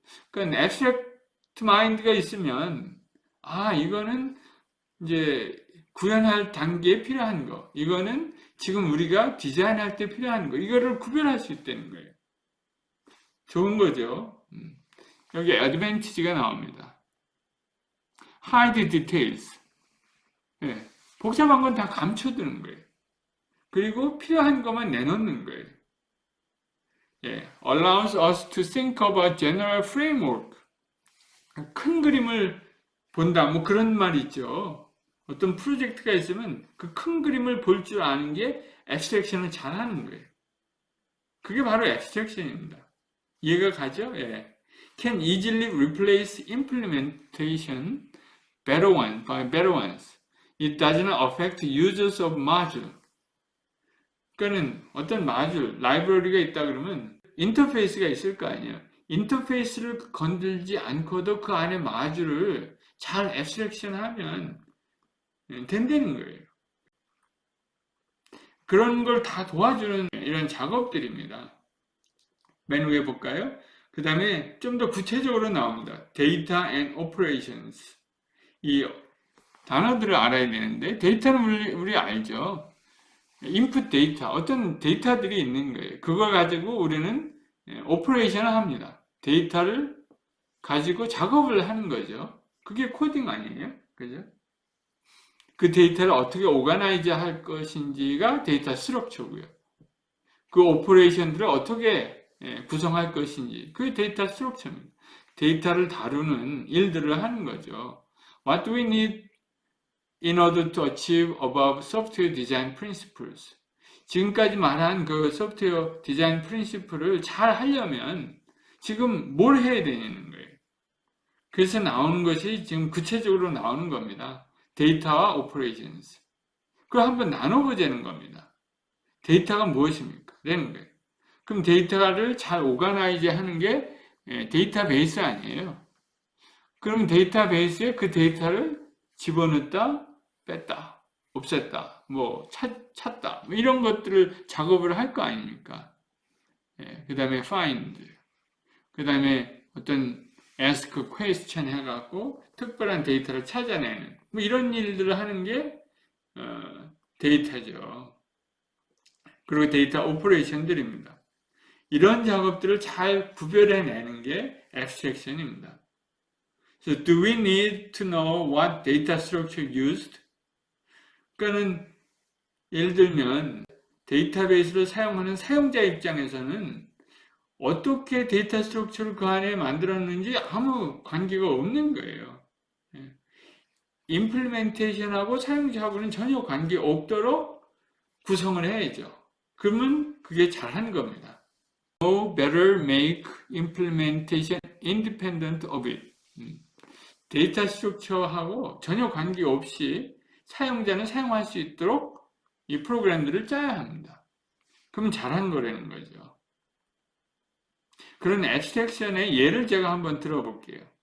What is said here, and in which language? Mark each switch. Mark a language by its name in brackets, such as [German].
[Korean] 그러니까 [English] abstract mind [Korean] 가 있으면 이거는 이제 구현할 단계에 필요한 거, 이거는 지금 우리가 디자인할 때 필요한 거, 이거를 구별할 수 있다는 거예요. 좋은 거죠. 여기 advantage가 나옵니다. [English] hide details. [Korean] 네, 복잡한 건 다 감춰두는 거예요. 그리고 필요한 것만 내놓는 거예요. [English] allows us to think of a general framework. [Korean] 큰 그림을 본다, 뭐 그런 말이 있죠. 어떤 프로젝트가 있으면 그 큰 그림을 볼 줄 아는 게 앱스트랙션을 잘하는 거예요. 그게 바로 앱스트랙션입니다. 이해가 가죠? [English] Can easily replace implementation better one by better ones. It does not affect users of module. [Korean] 그러니까는 어떤 마줄, 라이브러리가 있다 그러면 인터페이스가 있을 거 아니에요. 인터페이스를 건들지 않고도 그 안에 마줄을 잘 앱스트랙션 하면 된다는 거예요. 그런 걸 다 도와주는 이런 작업들입니다. 맨 위에 볼까요? 그 다음에 좀 더 구체적으로 나옵니다. [English] Data and Operations. [Korean] 이 단어들을 알아야 되는데 데이터는 우리 알죠. 인풋 데이터, 어떤 데이터들이 있는 거예요. 그걸 가지고 우리는 오퍼레이션을 합니다. 데이터를 가지고 작업을 하는 거죠. 그게 코딩 아니에요? 그죠? 그 데이터를 어떻게 오가나이즈 할 것인지가 데이터 스트럭처고요. 그 오퍼레이션들을 어떻게 구성할 것인지, 그게 데이터 스트럭처입니다. 데이터를 다루는 일들을 하는 거죠. [English] What do we need in order to achieve above software design principles? [Korean] 지금까지 말한 그 소프트웨어 디자인 프린시플을 잘 하려면 지금 뭘 해야 되는 거예요. 그래서 나오는 것이 지금 구체적으로 나오는 겁니다. 데이터와 오퍼레이션스. 그걸 한번 나눠보자는 겁니다. 데이터가 무엇입니까? 라는 거예요. 그럼 데이터를 잘 오가나이즈 하는 게 데이터베이스 아니에요. 그럼 데이터베이스에 그 데이터를 집어넣었다, 뺐다, 없앴다, 뭐 찾다, 뭐 이런 것들을 작업을 할 거 아닙니까? 그 다음에 find, 그 다음에 어떤 [English] ask question [Korean] 해갖고 특별한 데이터를 찾아내는 뭐 이런 일들을 하는 게 데이터죠. 그리고 데이터 오퍼레이션들입니다. 이런 작업들을 잘 구별해내는 게 abstraction입니다. [English] So, do we need to know what data structure used? [Korean] 그러니까는 예를 들면 데이터베이스를 사용하는 사용자 입장에서는 어떻게 데이터 스트럭처를 그 안에 만들었는지 아무 관계가 없는 거예요. 임플리멘테이션하고 사용자하고는 전혀 관계 없도록 구성을 해야죠. 그러면 그게 잘하는 겁니다. [English] no better make implementation independent of it. [Korean] 데이터 스트럭처하고 전혀 관계없이 사용자는 사용할 수 있도록 이 프로그램들을 짜야 합니다. 그러면 잘한 거라는 거죠. 그런 앱스트랙션의 예를 제가 한번 들어볼게요.